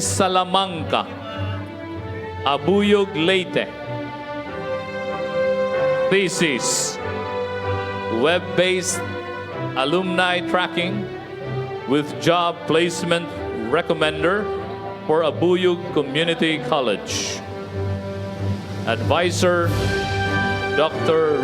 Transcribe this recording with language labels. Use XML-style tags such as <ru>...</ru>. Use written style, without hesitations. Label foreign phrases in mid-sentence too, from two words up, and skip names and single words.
<en>Salamanca, Abuyog, Leyte. Thesis: Web-based alumni tracking with job placement recommender for Abuyog Community College. Advisor: Dr.</en>